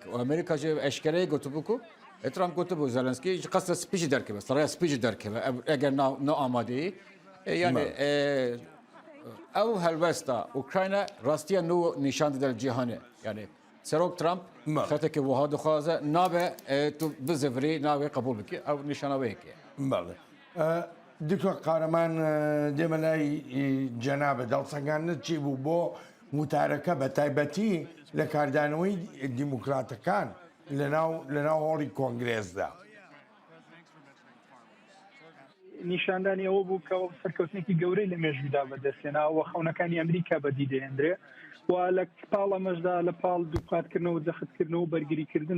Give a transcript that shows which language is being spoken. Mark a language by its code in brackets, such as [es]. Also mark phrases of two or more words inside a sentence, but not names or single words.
[ku] û Amerîka jî eşkereyê gotibû ku Trump gotibû Zelenskî ji qasda spî jî derkeve, saraya spî jî derkeve eger ne amadeyî. Yani ev helbesta Ukrayna rastiya nû nîşan dide cîhanê. Yani Serok Trump xetekê wiha dixwaze nabe tu bizêvirî navê qebûl bikî ew nîşana wê yekê. [ckb] بەڵێ دکتۆر قارەمان دێمە لای جەنابە دڵسەنگاندنت چی بوو بۆ وتارەکە بە تایبەتی لە کاردانەوەی دیموکراتەکان لەناو هۆڵی کۆنگرێزدا. نیشاندانی ئەوە بوو کە سەرکەوتنێکی گەورەی لە مێژوودا بەدەستێناوە خەونەکانی ئەمریکا بەدی دێنرێ و لە پاڵەمەشدا لە پاڵ دووقاتکردنەوە جەختکردنەوە بەرگریکردن